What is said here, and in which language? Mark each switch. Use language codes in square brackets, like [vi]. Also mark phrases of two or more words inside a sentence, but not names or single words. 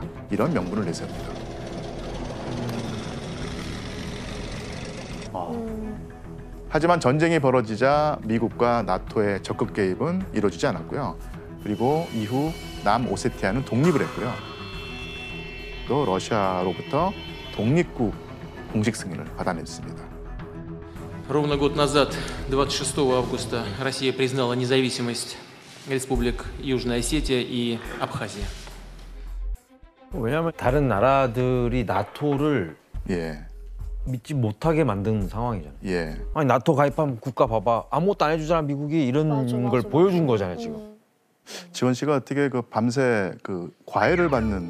[ko] 이런 명분을 내세웁니다. 하지만 전쟁이 벌어지자 미국과 나토의 적극 개입은 이루어지지 않았고요. 그리고 이후 남오세티아는 독립을 했고요. 또 러시아로부터 독립국 공식 승인을 받아냈습니다. [ru] Ровно год назад, 26 августа, Россия признала независимость республик Южная Осетия и Абхазия. [ko] 왜냐하면 다른 나라들이 나토를 예, 믿지 못하게 만든 상황이잖아요. 예. 아니 나토 가입한 국가 봐봐. 아무것도 안 해주잖아 미국이 이런 걸 보여준 거잖아요 지금. 지원 씨가 어떻게 그 밤새 그 과외를 받는